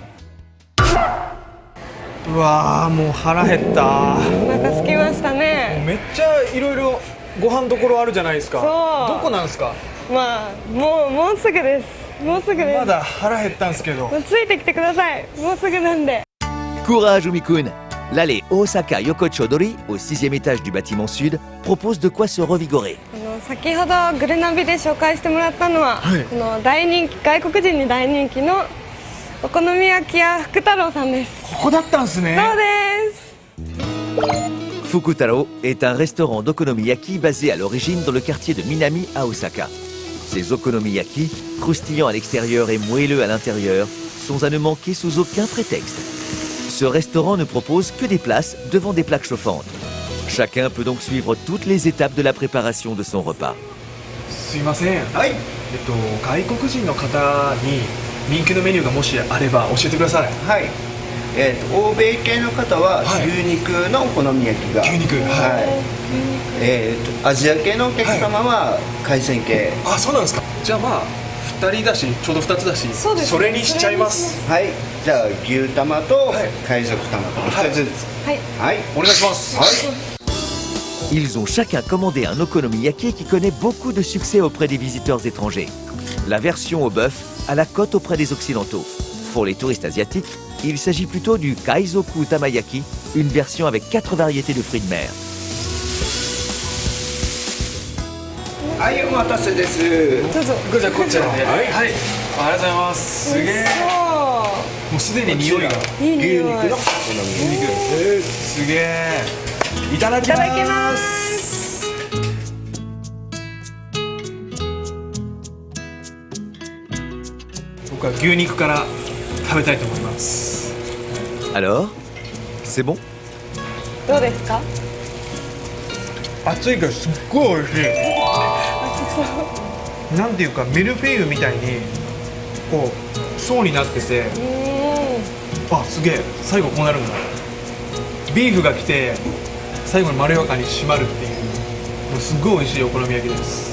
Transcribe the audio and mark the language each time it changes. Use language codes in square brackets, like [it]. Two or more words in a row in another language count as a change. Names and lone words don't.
[ja] うわー、もう腹減った。お腹空きましたね。めっちゃいろいろご飯どころあるじゃないですか。そうどこなんですか？まあもうすぐです。もうすぐです。まだ腹減ったんですけど。ついてきてください。もうすぐなんで。 [fr] Courage Umi-kun. L'allée Osaka Yokochodori, au 6e étage du bâtiment sud, propose de quoi se revigorer. [ja] 先ほどグルナビで紹介してもらったのは、この大人気外国人に大人気のお好み焼き屋福太郎さんです。ここだったんですね。そうです。 [fr] Fukutaro est un restaurant d'okonomiyaki basé à l'origine dans le quartier de Minami à Osaka. Ces okonomiyaki, croustillants à l'extérieur et moelleux à l'intérieur, sont à ne manquer sous aucun prétexte. Ce restaurant ne propose que des places devant des plaques chauffantes. Chacun peut donc suivre toutes les étapes de la préparation de son repas. [ja] すいません。はい。外国人の方に人気のメニューがもしあれば教えてください。はい。欧米系の方は牛肉のお好み焼きが、牛肉、はい。アジア系のお客様は海鮮系。あ、そうなんですか。じゃあまあ2人だし、ちょうど2つだし、それにしちゃいます。はい。じゃあ牛玉と海賊玉と2つずつ。はい。はい。お願いします。はい。 [fr] Ils ont chacun commandé un okonomiyaki qui connaît beaucoup de succès auprès des visiteurs étrangers. La version au bœuf à la cote auprès des occidentaux. Pour les touristes asiatiques, il s'agit plutôt du Kaizoku Tamayaki, une version avec 4 variétés de fruits de mer. [ja] はい、お待たせです。どうぞ。じゃあこちらで。はい、ありがとうございます。すげえ。もうすでに匂いが。いい匂い。牛肉のすげえ。いただきます。いただきます。僕は牛肉から食べたいと思います。 [fr] Alors, c'est bon? [ja] どうですか？熱いからすっごい美味しい。熱そう。なんていうかミルフィーユみたいにこう層になってて、あ、すげえ、最後こうなるんだ。ビーフが来て最後にまろやかに締まるっていう、もうすっごい美味しいお好み焼きです。